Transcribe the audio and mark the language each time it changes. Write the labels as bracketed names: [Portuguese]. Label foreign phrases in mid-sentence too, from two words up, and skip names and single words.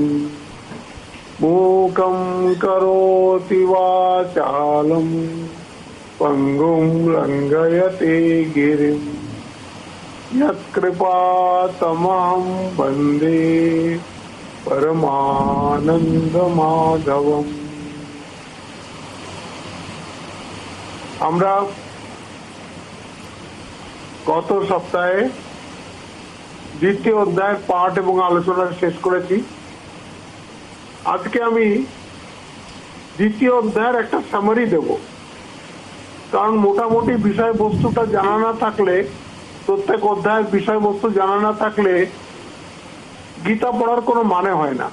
[Sanskrit] मूकं करोति वाचालं पंगुं लंघयते गिरिं यत्कृपातमहं वन्दे परमानन्दमाधवम्। [Bangla] আমরা গত সপ্তাহে দ্বিতীয় অধ্যায়ের পাঠ এবং আলোচনা শেষ করেছি। আজকে আমি দ্বিতীয় অধ্যায়ের একটা সামারি দেব, কারণ মোটামুটি বিষয়বস্তুটা জানা না থাকলে, প্রত্যেক অধ্যায়ের বিষয়বস্তু জানা না থাকলে গীতা পড়ার কোনো মানে হয় না।